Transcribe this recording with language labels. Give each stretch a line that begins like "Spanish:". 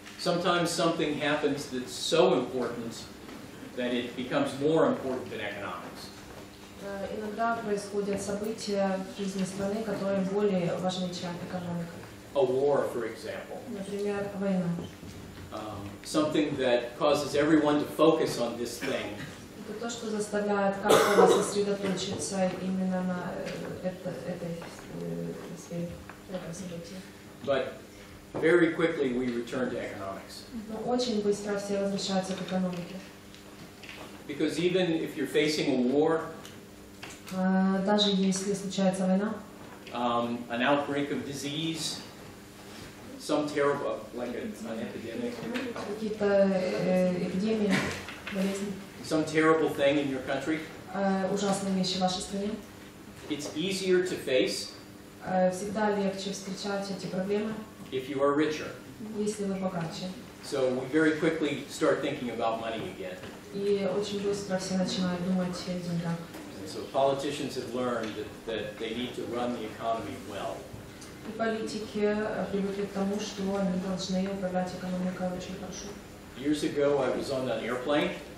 English: Sometimes something happens that's so important that it becomes more important than economics.
Russian: Иногда происходят события в жизни страны, которые более важны, чем экономика.
English: A war, for example.
Russian: Например, война.
English: Something that causes everyone to focus on this thing.
Russian: Это то, что заставляет каждого сосредоточиться именно на этой сфере, этом событии.
English: But very quickly we return to economics.
Russian: Но очень быстро все возвращаются к экономике.
English: Because even if you're facing a war,
Russian: даже если случается война,
English: an outbreak of disease, some terrible, like an epidemic,
Russian: какие-то эпидемии, болезни,
English: some terrible thing in your country,
Russian: ужасные вещи в вашей стране,
English: it's easier to face
Russian: всегда легче встречать эти проблемы,
English: if you are richer.
Russian: Если вы богаче.
English: So we very quickly start thinking about money again.
Russian: И очень быстро все начинают думать о деньгах.
English: So politicians have learned that they need to run the economy well.
Russian: И политики привыкли к тому, что они должны управлять экономикой очень хорошо.
English: Years ago, I was on an airplane.